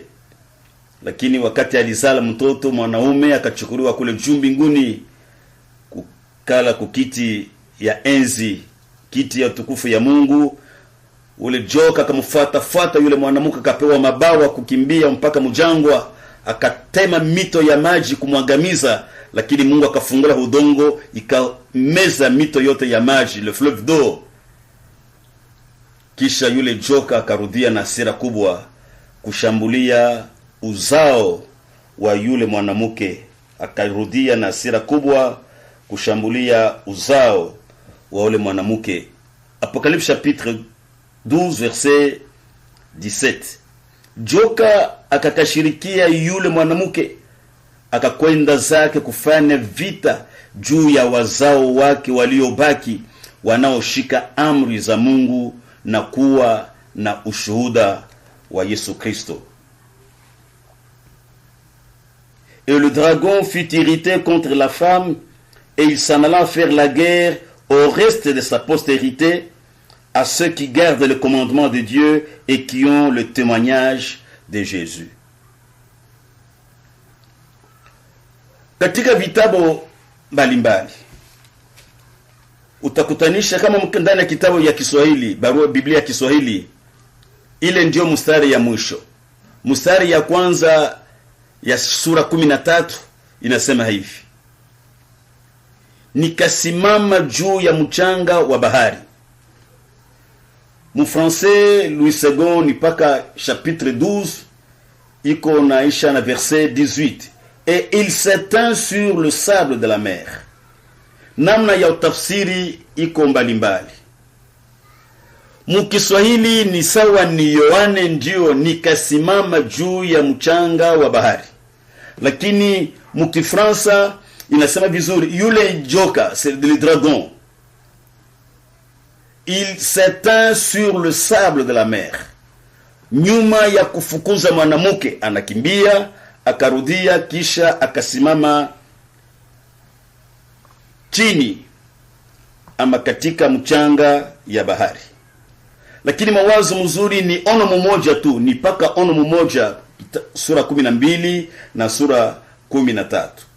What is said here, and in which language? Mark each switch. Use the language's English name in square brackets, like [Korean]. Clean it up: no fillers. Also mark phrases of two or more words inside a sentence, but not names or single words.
[Swahili] Lakini wakati alizala mtoto mwanaume akachukuliwa kule juu mbinguni kukala kukiti ya enzi, kiti ya tukufu ya Mungu. Ule joka akamfuata yule mwanamke, akapewa mabawa kukimbia mpaka mjangwa, akatema mito ya maji kumwangamiza, lakini Mungu akafungula udongo ikameza mito yote ya maji, [French] le fleuve d'eau. [Swahili] Kisha yule joka akarudia na hasira kubwa kushambulia uzao wa yule mwanamke, akarudia na hasira kubwa kushambulia uzao wa yule mwanamke. [French] Apocalypse chapitre 12 verset 17. [Swahili] Joka akakashirikia yule mwanamke, akakwenda zake kufanya vita juu ya wazao wake waliobaki wanaoshika amri za Mungu na kuwa na ushuhuda wa Yesu Kristo. [French] Et le dragon fut irrité contre la femme, et il s'en alla faire la guerre au reste de sa postérité, à ceux qui gardent le commandement de Dieu et qui ont le témoignage de Jésus. [Swahili] Katika vitabu mbalimbali utakutanisha kama ndani ya kitabu ya Kiswahili, barua Biblia ya Kiswahili, ile ndio mstari ya mwisho. Mstari ya kwanza ya sura 13 inasema hivi: nikasimama juu ya mchanga wa bahari. Mu français Louis II ni paka chapitre 12 iko naisha na verset 18, [French] et il s'étend sur le sable de la mer. [Swahili] Namna ya utafsiri iko mbalimbali. Mu Kiswahili ni sawa ni Yohane ndio nikasimama juu ya mchanga wa bahari, lakini mu Kifransa inasema vizuri yule joka, [French] c'est le dragon, il s'étend sur le sable de la mer. [Swahili] Nyuma ya kufukuza mwanamke anakimbia, akarudia, kisha akasimama chini ama katika mchanga ya bahari. Lakini mawazo mzuri ni ono mmoja tu, ni paka ono mmoja, sura 12 na sura 13.